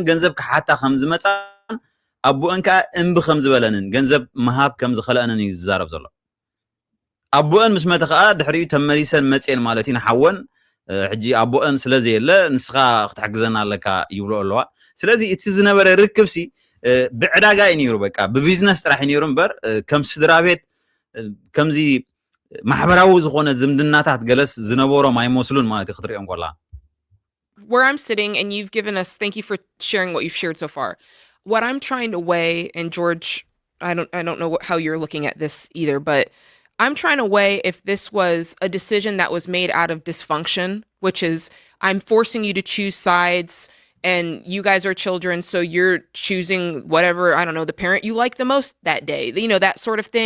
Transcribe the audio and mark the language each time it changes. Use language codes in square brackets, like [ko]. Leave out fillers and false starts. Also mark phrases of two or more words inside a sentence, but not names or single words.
[ti] ገንዘብ ክሓታ ከም ዝመፃን ኣቦአን ከዓ እምቢ ከም ዝበለንን ገንዘብ መሃብ ከም ዝኸለአንን እዩ ዝዛረብ ዘሎ ኣቦአን ምስ መተ ከዓ ድሕሪኡ ተመሊሰን መፅአን ማለት እዩ ንሓወን ሕጂ ኣቦአን ስለዘየለ ንስኻ ክትሕግዘና ኣለካ ይብሎ ኣለዋ ስለዚ እቲ ዝነበረ ርክብሲ ብዕዳጋ እዩ ነይሩ በቃ ብቢዝነስ ጥራሕ እዩ ነይሩ እምበር ከም ስድራ ቤት ከምዚ ማሕበራዊ ዝኾነ ዝምድናታት ገለስ ዝነበሮም ኣይመስሉን ማለት እዩ ክትሪኦም ኮላ [en] where I'm sitting, and you've given us, thank you for sharing what you've shared so far. What I'm trying to weigh, and George, I don't know how you're looking at this either, but I'm trying to weigh if this was a decision that was made out of dysfunction, which is I'm forcing you to choose sides and you guys are children, so you're choosing whatever, I don't know, the parent you like the most that day, you know, that sort of thing.